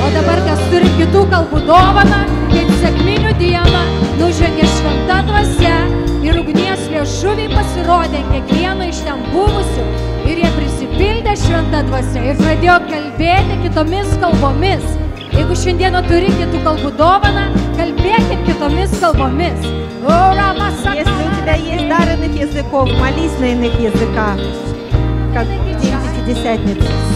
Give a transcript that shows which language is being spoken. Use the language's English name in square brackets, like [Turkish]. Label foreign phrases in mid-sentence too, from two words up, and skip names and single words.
[Lithuanian] O dabar kas turi kitų kalbų dovaną, kaip sekminių dieną nužengė šventa dvasia ir ugnies liežuvį pasirodė kiekvieną iš ten buvusių ir jie prisipildė šventą dvasią ir pradėjo kalbėti kitomis kalbomis. Jeigu šiandieną turi kitų kalbų dovaną, kalbėkit kitomis kalbomis. [Russian] Если у тебя есть дар иных языков, молись на иных языках, как в день Пятидесятницы.